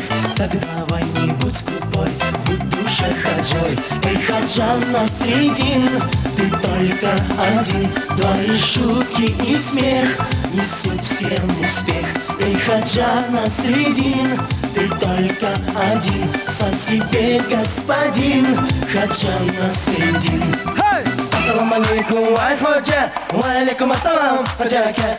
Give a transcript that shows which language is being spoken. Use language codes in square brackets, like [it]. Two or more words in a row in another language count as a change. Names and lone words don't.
[ru] Так давай не будь скупой, будь душа хаджой. Эй, хаджан Насреддин, ты только один, твои шутки и смех несут всем успех. Эй, хаджан Насреддин, ты только один, сам себе господин, хаджан Насреддин. [ar] السلام عليكم, [tg] вай ходжа, [ar] وعليكم السلام, ходжака.